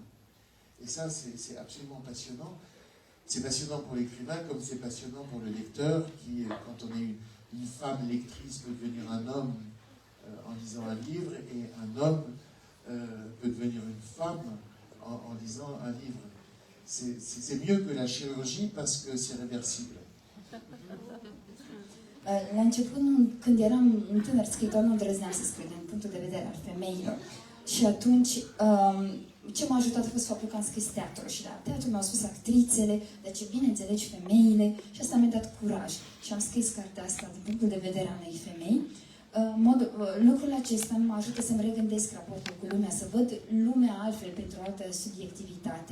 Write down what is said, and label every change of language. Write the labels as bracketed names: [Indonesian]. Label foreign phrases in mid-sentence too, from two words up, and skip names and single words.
[French] Et ça, c'est absolument passionnant. C'est passionnant pour l'écrivain comme c'est passionnant pour le lecteur qui, quand on est une femme lectrice, peut devenir un homme en lisant un livre et un homme peut devenir une femme en lisant un livre. C'est mieux que la chirurgie parce que c'est réversible. [Romanian] La început, când eram un tânăr scriitor, nu îndrăzneam să scriu din punctul de vedere al femeilor. Și atunci, ce m-a ajutat a fost faptul că am scris teatru. Și la teatru mi-au spus actrițele, deci bine înțelegi femeile, și asta mi-a dat curaj. Și am scris cartea asta din punctul de vedere al unei femei. Lucrul acesta mă ajută să-mi regândesc raportul cu lumea, să văd lumea altfel pentru o altă subiectivitate.